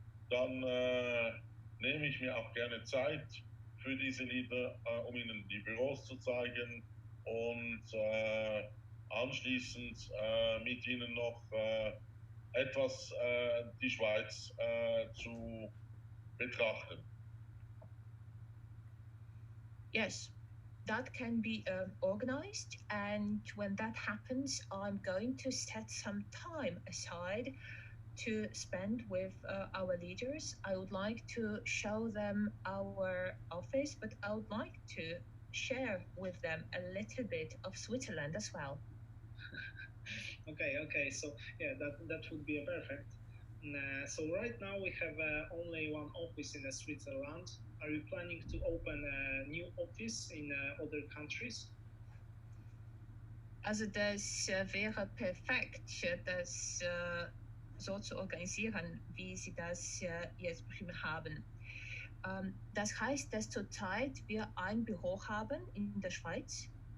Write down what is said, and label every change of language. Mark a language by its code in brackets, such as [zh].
[de] Dann nehme ich mir auch gerne Zeit für diese Lieder, um ihnen die Büros zu zeigen und anschließend mit ihnen noch etwas die Schweiz zu betrachten. [en] Yes. That can be organized, and when that happens, I'm going to set some time aside to spend with our leaders. I would like to show them our office, but I would like to share with them a little bit of Switzerland as well. Okay, so yeah, that would be perfect. So right now we have only one office in Switzerland. Are you planning to open a new office in other countries? [de] Also das wäre perfekt, das so zu organisieren, wie Sie das jetzt beschrieben haben. Das heißt, dass zurzeit wir ein Büro haben in der Schweiz?